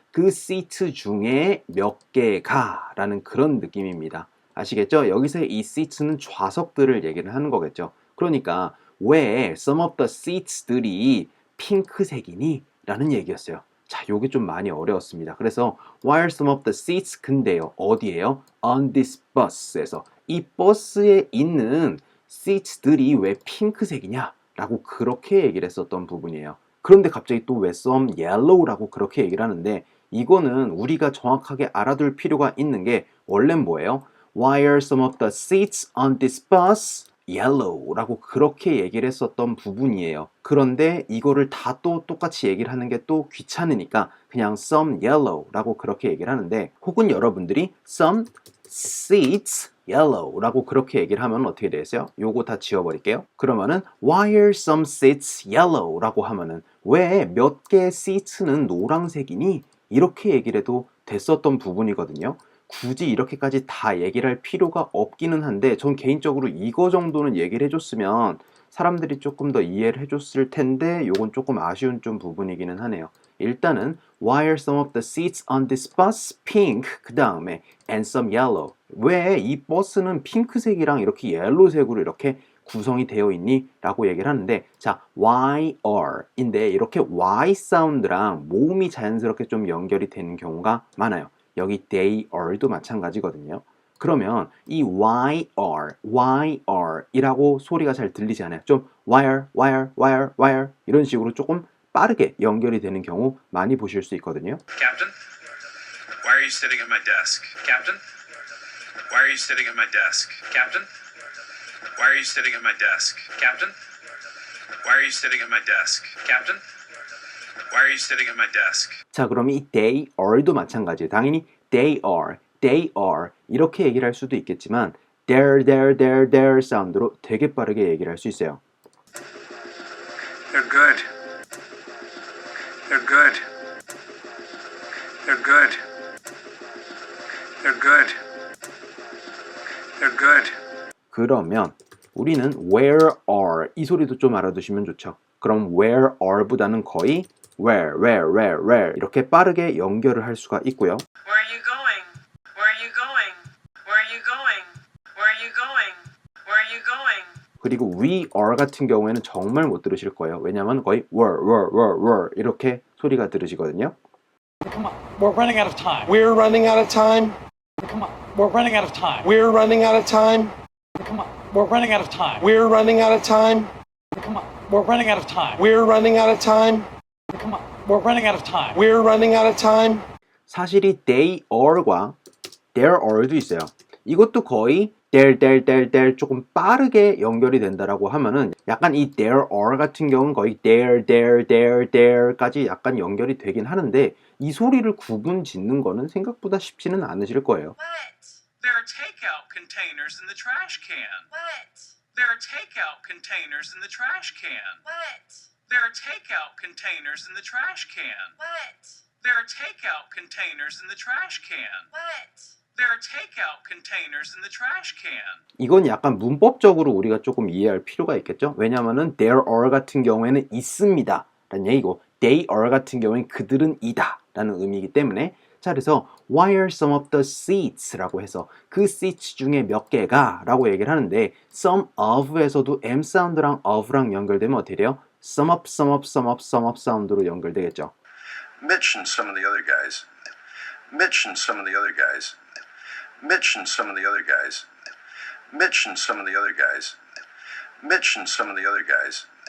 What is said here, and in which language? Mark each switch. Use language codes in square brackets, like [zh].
[ko] 그 seat 중에 몇 개가 라는 그런 느낌입니다. 아시겠죠? 여기서의 이 seats는 좌석들을 얘기를 하는 거겠죠. 그러니까 왜 [en] some of the seats [ko] 들이 핑크색이니? 라는 얘기였어요. 자, 요게 좀 많이 어려웠습니다. 그래서 [en] why are some of the seats [ko] 근데요. 어디에요? [en] on this bus [ko] 에서 이 버스에 있는 seats들이 왜 핑크색이냐? 라고 그렇게 얘기를 했었던 부분이에요. 그런데 갑자기 또 왜 some yellow라고 그렇게 얘기를 하는데 이거는 우리가 정확하게 알아둘 필요가 있는 게 원래는 뭐예요? [en] Why are some of the seats on this bus yellow? [ko] 라고 그렇게 얘기를 했었던 부분이에요. 그런데 이거를 다 또 똑같이 얘기를 하는 게 또 귀찮으니까 그냥 some yellow 라고 그렇게 얘기를 하는데 혹은 여러분들이 [en] some seats yellow [ko] 라고 그렇게 얘기를 하면 어떻게 되겠어요? 요거 다 지워버릴게요. 그러면은 [en] why are some seats yellow [ko] 라고 하면은 왜 몇 개의 seats는 노란색이니? 이렇게 얘기를 해도 됐었던 부분이거든요. 굳이 이렇게까지 다 얘기를 할 필요가 없기는 한데 전 개인적으로 이거 정도는 얘기를 해줬으면 사람들이 조금 더 이해를 해줬을 텐데 요건 조금 아쉬운 좀 부분이기는 하네요. [en] 일단은 Why are some of the seats on this bus pink? [ko] 그 다음에 [en] and some yellow. [ko] 왜 이 버스는 핑크색이랑 이렇게 옐로색으로 이렇게 구성이 되어 있니? 라고 얘기를 하는데 자, why are 인데 이렇게 y 사운드랑 모음이 자연스럽게 좀 연결이 되는 경우가 많아요. 여기 they are도 마찬가지거든요. 그러면 이 YR 이라고 소리가 잘 들리지 않아요. 좀 wire 이런 식으로 조금 빠르게 연결이 되는 경우 많이 보실 수 있거든요. [en] Captain, why are you sitting at my desk? Captain, why are you sitting at my desk? Captain, why are you sitting at my desk? Captain, why are you sitting at my desk? Captain, why are you sitting at my desk? [ko] 자, 그럼 이 they are도 마찬가지예요. 당연히 they are 이렇게 얘기를 할 수도 있겠지만 their 사운드로 되게 빠르게 얘기를 할 수 있어요. [en] They're good. They're good. They're good. They're good. They're good. [ko] 그러면 우리는 where are 이 소리도 좀 알아두시면 좋죠. 그럼 where are보다는 거의 where 이렇게 빠르게 연결을 할 수가 있고요. [en] Where are you going? Where are you going? Where are you going? Where are you going? Where are you going? [ko] 그리고 we are 같은 경우에는 정말 못 들으실 거예요. 왜냐하면 거의 were 이렇게 소리가 들으시거든요. [en] Come on, we're running out of time. We're running out of time. Come on, we're running out of time. We're running out of time. Come on, we're running out of time. We're running out of time. Come on, we're running out of time. We're running out of time. Come on, we're running out of time. We're running out of time. [ko] 사실 이 they are과 there are도 있어요. 이것도 거의 there 조금 빠르게 연결이 된다라고 하면은 약간 이 there are 같은 경우는 거의 there까지 약간 연결이 되긴 하는데 이 소리를 구분 짓는 거는 생각보다 쉽지는 않으실 거예요. [en] What? There are takeout containers in the trash can. What? There are takeout containers in the trash can. What? There are takeout containers in the trash can. What? There are takeout containers in the trash can. What? There are takeout containers in the trash can. [ko] 이건 약간 문법적으로 우리가 조금 이해할 필요가 있겠죠? 왜냐하면은 there are 같은 경우에는 있습니다 라는 얘기고 they are 같은 경우에는 그들은 이다 라는 의미이기 때문에 자, 그래서 [en] why are some of the seats [ko] 라고 해서 그 seats 중에 몇 개가 라고 얘기를 하는데 some of에서도 M 사운드랑 of랑 연결되면 어떻게 돼요? some of 사운드로 연결되겠죠. [en] Mitch and some of the other guys. Mitch and some of the other guys. Mitch and some of the other guys. Mitch and some of the other guys. Mitch and some of the other guys.